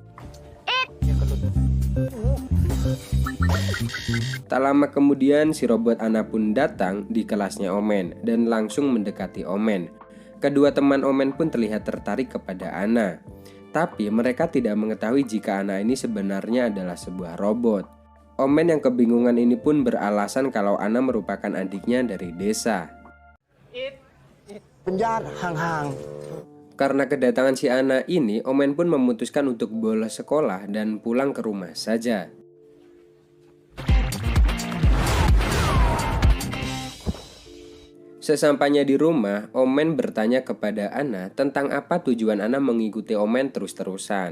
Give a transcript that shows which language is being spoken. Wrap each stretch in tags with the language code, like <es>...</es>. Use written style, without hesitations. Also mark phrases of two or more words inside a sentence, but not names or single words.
<id>Tak lama kemudian si robot Anna pun datang di kelasnya Omen dan langsung mendekati Omen. Kedua teman Omen pun terlihat tertarik kepada Anna. Tapi mereka tidak mengetahui jika Anna ini sebenarnya adalah sebuah robot. Omen yang kebingungan ini pun beralasan kalau Anna merupakan adiknya dari desa.</id> <th>เป็นญาติห่าง</th> <id>Karena kedatangan si Anna ini, Omen pun memutuskan untuk bolos sekolah dan pulang ke rumah saja. Sesampainya di rumah, Omen bertanya kepada Anna tentang apa tujuan Anna mengikuti Omen terus-terusan.</id>